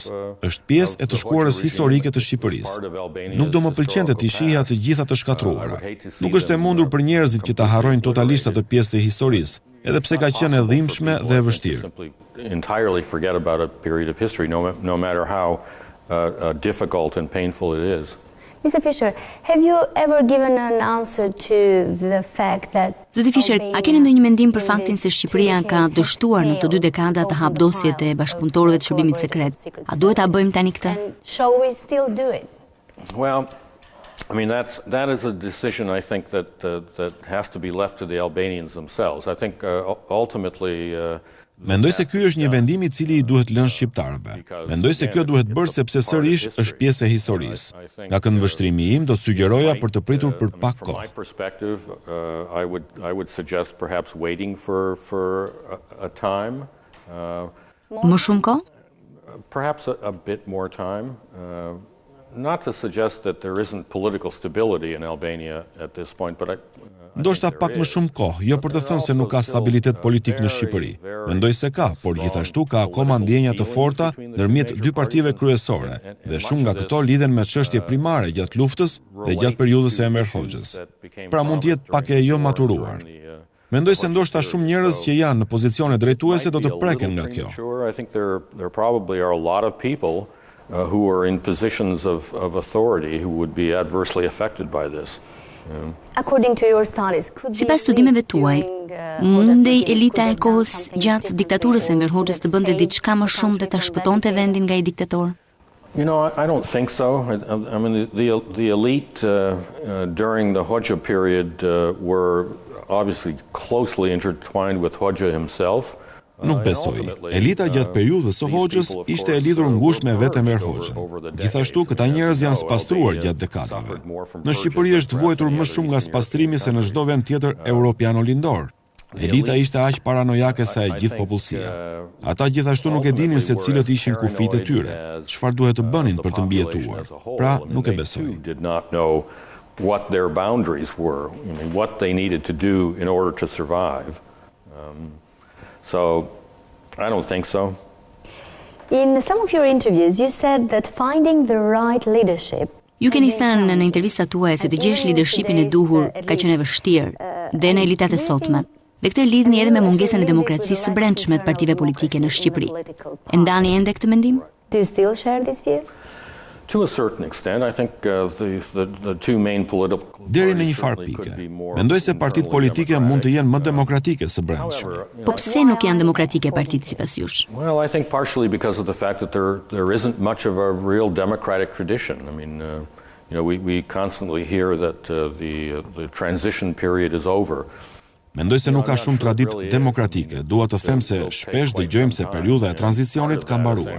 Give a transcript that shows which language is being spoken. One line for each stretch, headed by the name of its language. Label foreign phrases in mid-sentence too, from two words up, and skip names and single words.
Albanian: Është pjesë e të shkuarës historike të Shqipërisë. Nuk do më pëlqente të shihja të gjitha të shkatruara. Nuk është e mundur për njerëzit që ta harrojnë totalisht atë pjesë të historisë, edhe pse ka qenë e dhimbshme dhe e vështirë.
English: Entirely forget about a period of history, no matter how difficult and painful it is. Mr. Fischer, have you ever given an answer to the fact that
Albanian: Zoti Fischer, a keni ndonjë mendim për faktin se Shqipëria ka dështuar në të dy dekada të hapdosjet e bashkëpunëtorëve të shërbimit sekret? A duhet ta bëjmë tani këtë?
English: shall we still do it? Well, I mean that is a decision I think that has to be left to the Albanians themselves. I think ultimately
Albanian: Mendoj se ky është një vendim i cili i duhet lënë shqiptarëve. Mendoj se kjo duhet bërë sepse sërish është pjesë e historisë. Nga këndvështrimi im do të sugjeroja për të pritur për pak kohë.
English: I would suggest perhaps waiting for a time.
Albanian: Më shumë kohë?
English: Perhaps a bit more time. Not to suggest that there isn't political stability in Albania at this point, but
Albanian: Ndoshta pak më shumë kohë, jo për të thënë se nuk ka stabilitet politik në Shqipëri. Mendoj se ka, por gjithashtu ka akoma ndjenja të forta ndërmjet dy partive kryesore, dhe shumë nga këto lidhen me çështje primare gjatë luftës dhe gjatë periudhës së Enver Hoxhës. Pra mund të jetë pak e jo maturuar. Mendoj se ndoshta shumë njerëz që janë në pozicione drejtuese do të preken nga kjo.
English: I think there probably are a lot of people who are in positions of authority who would be adversely affected by this. According to your studies,
Albanian: Sipas studimeve tuaj, mundej elita e kohës gjatë diktaturës së Enver Hoxhës të bënte diçka më shumë dhe ta shpëtonte vendin nga ai diktator?
English: You know, I don't think so. I mean, the elite during the Hoxha period were obviously closely intertwined with Hoxha himself.
Albanian: Nuk besoj. Elita gjatë periudhës së Hoxhës ishte e lidhur ngushtë me vetë Enver Hoxhën. Gjithashtu, këta njerëz janë spastruar gjatë dekadave. Në Shqipëri është vuajtur më shumë nga spastrimi se në çdo vend tjetër evropiano-lindor. Elita ishte aq paranojake sa e gjithë popullsia. Ata gjithashtu nuk e dinin se cilët ishin kufijtë e tyre, çfarë duhet të bënin për të mbijetuar. Pra, nuk e besoj.
English: What their boundaries were, what they needed to do in order to survive. So, I don't think so. In some of your interviews, you said that finding the right leadership.
Albanian: Ju keni thënë në intervistat tuaja se të gjesh leadershipin e duhur ka qenë e vështirë dhe në elitat e sotme. Dhe këtë lidhni edhe me mungesën e demokracisë së brendshme të partive politike në Shqipëri. E ndani ende këtë mendim?
English: Do you still share this view? To a certain extent, I think the two main political
Albanian: Deri në një farë pike. Mendoj se partitë politike mund të jenë më demokratike së brendshme. Po pse nuk janë demokratike partitë sipas jush?
English: Well, I think partially because of the fact that there isn't much of a real democratic tradition. I mean, we constantly hear that the transition period is over.
Albanian: Mendoj se nuk ka shumë traditë demokratike. Dua të them se shpesh dëgjojmë se periudha e tranzicionit ka mbaruar.